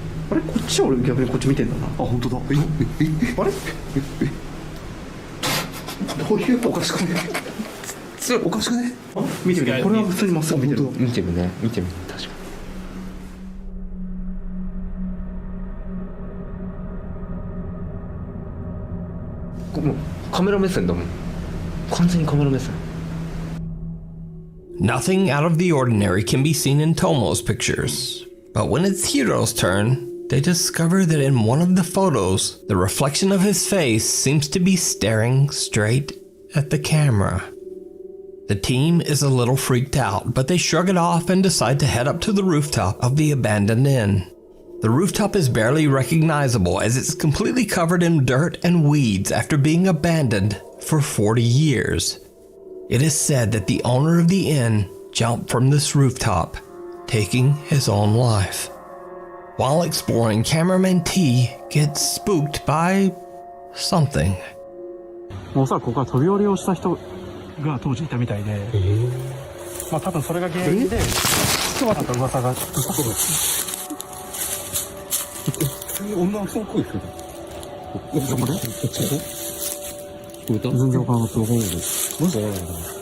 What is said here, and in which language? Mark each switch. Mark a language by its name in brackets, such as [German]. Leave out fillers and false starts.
[Japanese] あれこっちは俺逆にこっち見てんだな。あ、本当だ。あれどういうおかしくね。おかしくね。見てみて。これは普通にまっすぐ見てる。見てるね見てる確かに。もうカメラ目線だもん。完全にカメラ目線。 [English] Nothing out of the ordinary can be seen in Tomo's pictures, but when it's Hiro's turn, they discover that in one of the photos, the reflection of his face seems to be staring straight at the camera. The team is a little freaked out, but they shrug it off and decide to head up to the rooftop of the abandoned inn. The rooftop is barely recognizable as it's completely covered in dirt and weeds after being abandoned for 40 years. It is said that the owner of the inn jumped from this rooftop, taking his own life. While exploring, cameraman T gets spooked by something. [Japanese] もうさ、ここは飛び降りをした人が当時いたみたいで、まあ多分それが原因で人だった噂がしたことです。女の人の声聞こえた。どこで？全然わからなくてわからないです。マジでわからない。